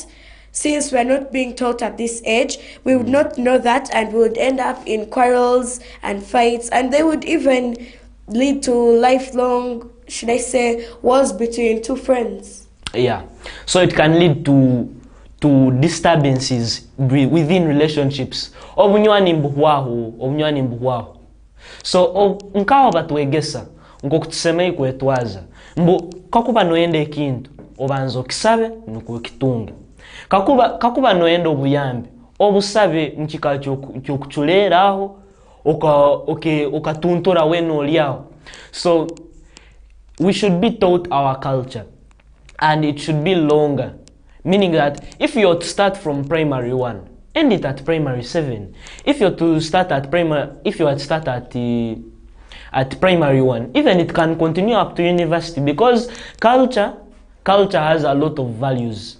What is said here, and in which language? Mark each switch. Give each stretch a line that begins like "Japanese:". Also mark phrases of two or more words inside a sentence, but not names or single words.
English: Since we are not being taught at this age, we would not know that, and we would end up in quarrels and fights, and they would even lead to lifelong, should I say, wars between two friends. Yeah, so it can lead to disturbances within relationships.
Nyankole: So nkaho batwegesa ngo kutusemei kwetwaza mbu kakuba noende ekintu obanza okisabe nuko kitunge kakuba noende obuyambi obusabe mukika kyokuchuleraho okatuntura weno liaho.
English: So we should be taught our culture, and it should be longer, meaning that if you are to start from primary 1, end it at primary 7. If you're to start at primary, at primary 1, even it can continue up to university, because culture has a lot of values.